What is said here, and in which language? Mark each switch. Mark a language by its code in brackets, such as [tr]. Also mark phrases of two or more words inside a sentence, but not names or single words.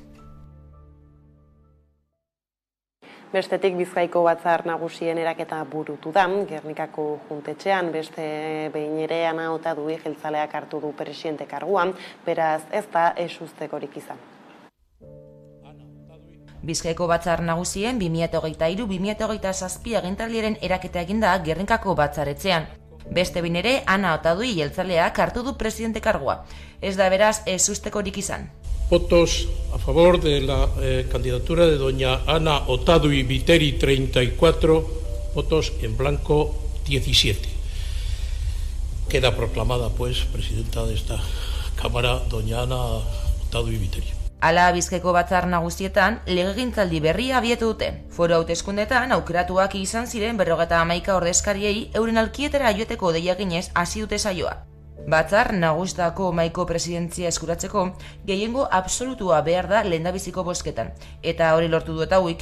[eu] Bestetik Bizkaiko batzar nagusien eraketa burutu da, Gernikako juntetxean beste behin ere Ana Otadui jeltzaleak hartu du presidente karguan, beraz ez da ezustekorik izan. Bizkaiko batzar nagusien 2023-2027 agintaldiaren eraketa eginda Gernikako batzaretxean. Beste behin ere Ana Otadui jeltzaleak hartu du presidente kargua. Ez da beraz ezustekorik izan. [es] Votos a favor de la candidatura de doña Ana Otadui Viteri 34, votos en blanco 17. Queda proclamada pues presidenta de esta Cámara doña Ana Otadui Viteri. [eu] Hala, Bizkaiko batzar nagusietan legegintzaldi berria abiatu dute. Foru hauteskundetan aukeratuak izan ziren 51 ordezkariei euren alkietera joeteko deia eginez hasi dute saioa. Batzar nagusitako mahaiko presidentzia eskuratzeko gehiengo absolutua behar da lehendabiziko bozketan, eta hori lortu du eta hauek.